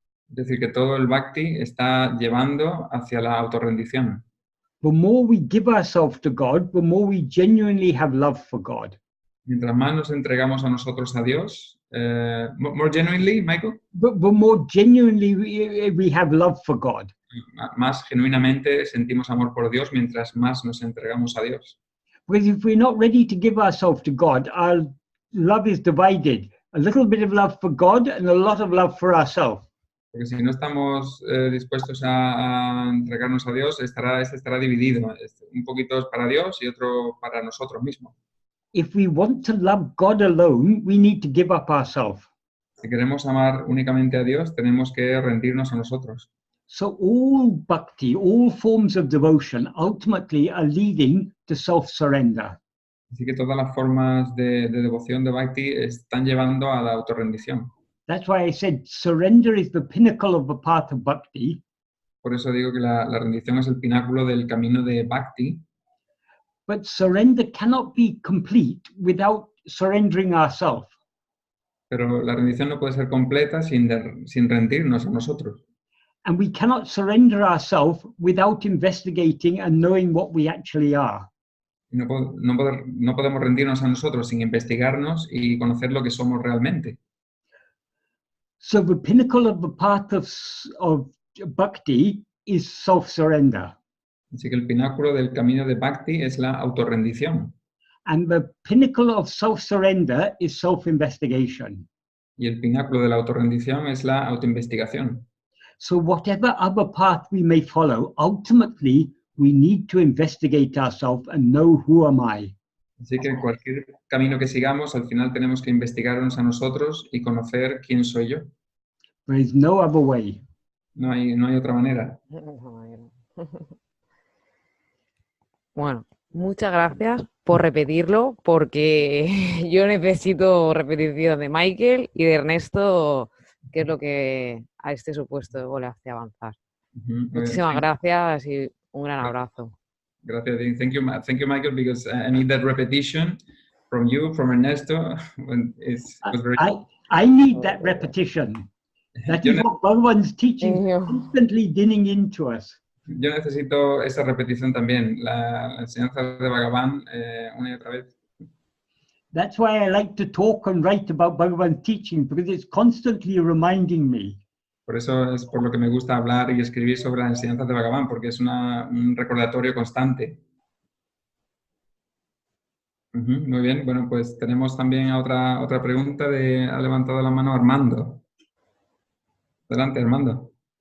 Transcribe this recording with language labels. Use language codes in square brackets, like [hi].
[es] Es decir, que todo el Bhakti está llevando hacia la autorrendición. [en] The more we give ourselves to God, the more we genuinely have love for God. [es] Mientras más nos entregamos a nosotros a Dios, [en] more genuinely, [es] Michael, [en] But the more genuinely we have love for God. [es] más genuinamente sentimos amor por Dios mientras más nos entregamos a Dios. [en] Because if we're not ready to give ourselves to God, our love is divided. A little bit of love for God and a lot of love for ourselves. [es] Porque si no estamos dispuestos a entregarnos a Dios, este estará dividido. Un poquito es para Dios y otro para nosotros mismos. [en] If we want to love God alone, we need to give up ourselves. [es] Si queremos amar únicamente a Dios, tenemos que rendirnos a nosotros. [en] So all bhakti, all forms of devotion ultimately are leading to self-surrender. [es] Así que todas las formas de devoción de Bhakti están llevando a la autorrendición. [en] That's why I said surrender is the pinnacle of the path of bhakti. [es] Por eso digo que la rendición es el pináculo del camino de Bhakti, [en] But surrender cannot be complete without surrendering ourselves. [es] pero la rendición no puede ser completa sin rendirnos a nosotros. [en] And we cannot surrender ourselves without investigating and knowing what we actually are. [es] Y no podemos rendirnos a nosotros sin investigarnos y conocer lo que somos realmente. [en] So the pinnacle of the path of bhakti is self-surrender. [es] Así que el pináculo del camino de Bhakti es la autorrendición. [en] And the pinnacle of self-surrender is self-investigation. [es] Y el pináculo de la autorrendición es la autoinvestigación. [en] So whatever other path we may follow, ultimately we need to investigate ourselves and know who am I. [es] Así que cualquier camino que sigamos, al final tenemos que investigarnos a nosotros y conocer quién soy yo. [en] There is no other way. [es] No hay otra manera. Bueno, Muchas gracias por repetirlo, porque yo necesito repetición de Michael y de Ernesto, que es lo que a este supuesto le hace avanzar. Muchísimas gracias y un gran abrazo. Gracias. [en] Thank you, Michael, because I need that repetition from you, from Ernesto. It was very... I need that repetition. That is what Bhagavan's teaching constantly digging into us. [es] Yo necesito esa repetición también, la enseñanza de Bhagavan una y otra vez. [en] That's why I like to talk and write about Bhagavan's teaching, because it's constantly reminding me. [es] Por eso es por lo que me gusta hablar y escribir sobre las enseñanzas de Bhagavan, porque es un recordatorio constante. Muy bien, bueno, pues tenemos también otra pregunta ha levantado la mano Armando. Adelante, Armando.